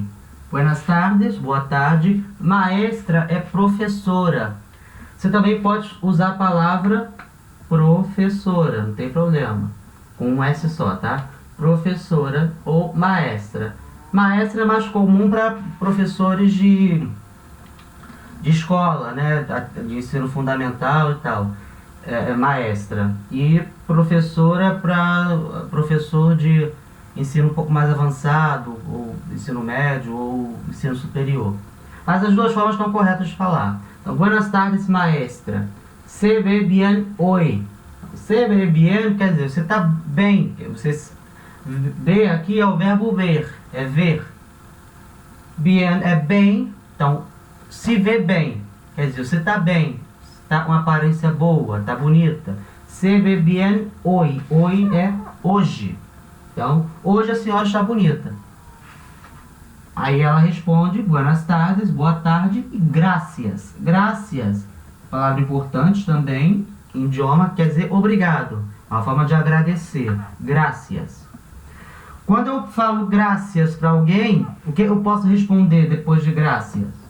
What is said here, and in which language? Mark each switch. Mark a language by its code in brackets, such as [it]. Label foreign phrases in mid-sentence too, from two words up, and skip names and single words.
[es] Buenas tardes, [pt] boa tarde. Maestra é professora. Você também pode usar a palavra professora, não tem problema. Com um S só, tá? Professora ou maestra. Maestra é mais comum para professores de escola, né? De ensino fundamental e tal. Maestra. E professora para professor de ensino um pouco mais avançado, ou ensino médio, ou ensino superior. Mas as duas formas estão corretas de falar. Então, [es] buenas tardes, maestra. Se ve bien hoy. Se ve bien [pt] quer dizer, você está bem. Você vê aqui é o verbo ver, é ver. Bien é bem, então se vê bem, quer dizer, você está bem. Tá com uma aparência boa, tá bonita. [es] Se ve bien hoy. Hoy [pt] é hoje. Então, hoje a senhora está bonita. Aí ela responde: [es] buenas tardes, [pt] boa tarde e gracias. Gracias, palavra importante também, em idioma, quer dizer obrigado. Uma forma de agradecer. Gracias. Quando eu falo gracias para alguém, o que eu posso responder depois de gracias?